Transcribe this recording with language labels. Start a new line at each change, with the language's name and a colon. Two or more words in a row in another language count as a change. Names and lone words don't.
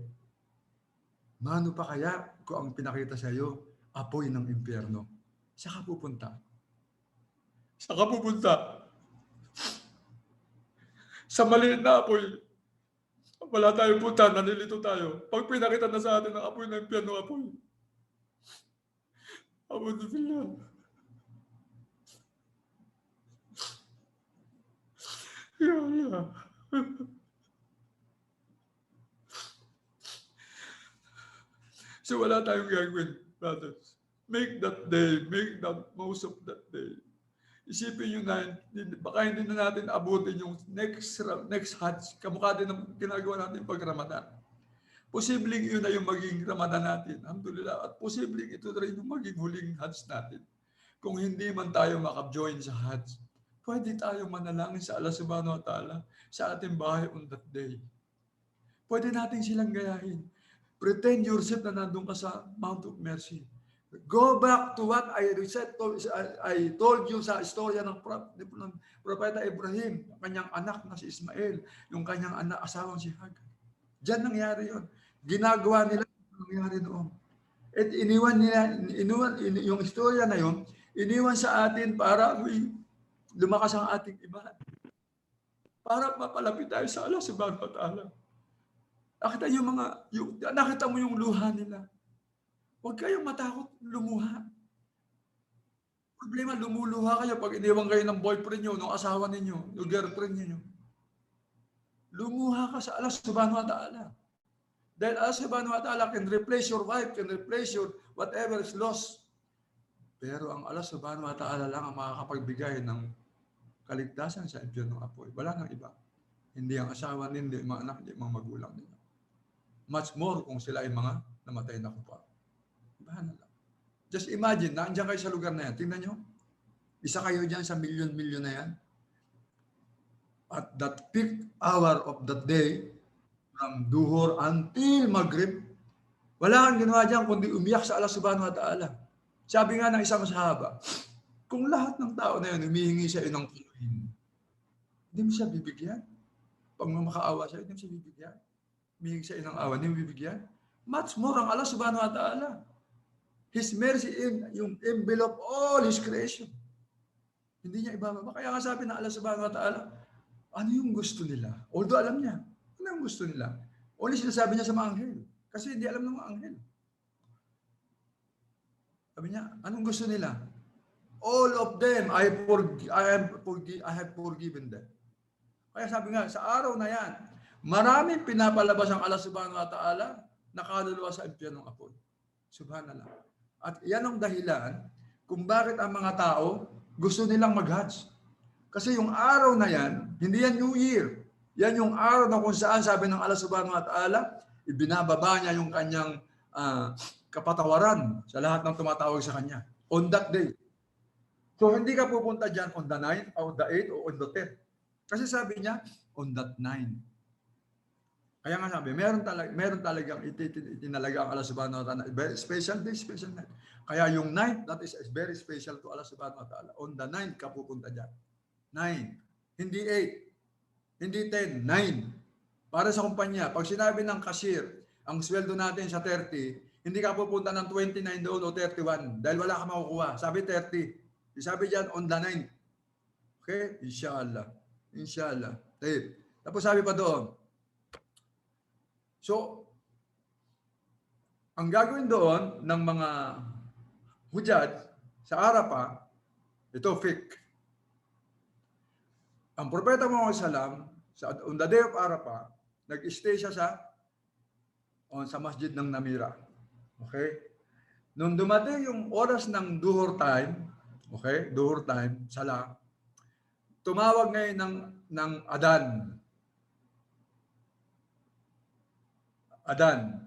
Filipino: Mano pa kaya kung ang pinakita sa iyo, apoy ng impyerno? Saan ka pupunta? Saan ka pupunta? Sa maliit na apoy, wala tayong punta, nanilito tayo. Pag pinakita na sa atin ang apoy ng impyerno, apoy.
Arabic: أعوذ بالله. يا الله.
Filipino: So wala tayong gagawin, brothers.
English: Make that day, make that most of that day.
Filipino: Isipin nyo na, baka hindi na natin abutin yung next Hajj. Kamukha din ng ginagawa natin pag Ramadan. Posibleng yun na yung maging Ramadan natin. Alhamdulillah. At posibleng ito na rin yung maging huling Hajj natin. Kung hindi man tayo makap-join sa Hajj, pwede tayo manalangin sa
Arabic: الله سبحانه وتعالى
Filipino: sa ating bahay
English: on that day.
Filipino: Pwede natin silang gayahin.
English: Pretend yourself
Filipino: na nandun ka sa Mount of Mercy.
English: Go back to what I told you
Filipino: sa istorya ng Propeta Ibrahim, yung kanyang anak na si Ismael, yung kanyang anak, asawang si Hagar. Diyan nangyari yun. Ginagawa nila yung nangyari noon. At iniwan yung istorya na yun, iniwan sa atin para lumakas ang ating iman. Para mapalapit tayo sa
Arabic: الله سبحانه وتعالى.
Filipino: Nakita mo yung luha nila. Huwag kayong matakot lumuha. Problema, lumuluha kayo pag iniwan kayo ng boyfriend nyo, ng asawa ninyo, ng girlfriend niyo. Lumuha ka sa
Arabic: الله سبحانه وتعالى.
English: Dahil
Arabic: الله سبحانه وتعالى
English: can replace your wife, can replace your whatever is lost.
Filipino: Pero ang
Arabic: الله سبحانه وتعالى
Filipino: lang ang makakapagbigay ng kaligtasan sa impyerno ng apoy. Wala nang iba. Hindi ang asawa, hindi ang mga anak, hindi ang mga magulang nila.
English: Much more
Filipino: kung sila ay mga namatay na kupal. Bahala lang.
English: Just imagine,
Filipino: naandyan kayo sa lugar na yan. Tingnan nyo. Isa kayo dyan sa milyon-milyon na yan.
English: At that peak hour of that day, from duhur until Maghrib,
Filipino: wala kang ginawa dyan kundi umiyak sa
Arabic: الله سبحانه وتعالى.
Filipino: Sabi nga ng isang sahaba, kung lahat ng tao na yun humihingi sa iyo ng tuluhin, hindi mo siya bibigyan. Pag makaawa sa iyo, hindi mo siya bibigyan. Humihingi sa iyo ng awa, hindi mo bibigyan.
English: Much more ang
Arabic: الله سبحانه وتعالى.
English: His mercy yung envelope all His creation.
Filipino: Hindi niya ibababa. Kaya nga sabi ng
Arabic: الله سبحانه وتعالى,
Filipino: ano yung gusto nila? Although alam niya, ano yung gusto nila? Only sinasabi niya sa mga anghel. Kasi hindi alam ng mga anghel. Sabi niya, anong gusto nila?
English: All of them, I have forgiven them.
Filipino: Kaya sabi nga, sa araw na yan, maraming pinapalabas ang
Arabic: الله سبحانه وتعالى
Filipino: na kaluluwa sa impyernong apoy. Subhanallah. At yan ang dahilan kung bakit ang mga tao gusto nilang mag-Hajj. Kasi yung araw na yan, hindi yan New Year. Yan yung araw na kung saan sabi ng
Arabic: الله سبحانه وتعالى,
Filipino: ibinababa niya yung kanyang kapatawaran sa lahat ng tumatawag sa kanya.
English: On that day. So
Filipino: hindi ka pupunta dyan
English: on the 9th, or the 8th, or on the 10th.
Filipino: Kasi sabi niya,
English: on that 9.
Filipino: Kaya nga sabi, meron talagang itinalaga ang
Arabic: الله سبحانه وتعالى.
English: Very special day, special night.
Filipino: Kaya yung
English: 9th, that is very special to
Arabic: الله سبحانه وتعالى.
English: On the 9th
Filipino: ka pupunta dyan. 9. Hindi 8. Hindi 10. 9. Para sa kumpanya, pag sinabi ng cashier, ang sweldo natin sa 30, hindi ka pupunta ng 29 doon o 31 dahil wala ka makukuha. Sabi 30. Sabi diyan
English: on the 9.
Filipino: Okay? Inshallah. Inshallah. Tapos sabi pa doon. So, ang gagawin doon ng mga hujad sa Arafah, ito fiqh. Ang propeta
English: Muhammad sallam on the day of Arafah,
Filipino: nag-stay siya sa masjid ng Namira. Okay? Nung dumating yung oras ng duhur time, okay? Duhur time, sala, tumawag ngayon ng adan. Adan.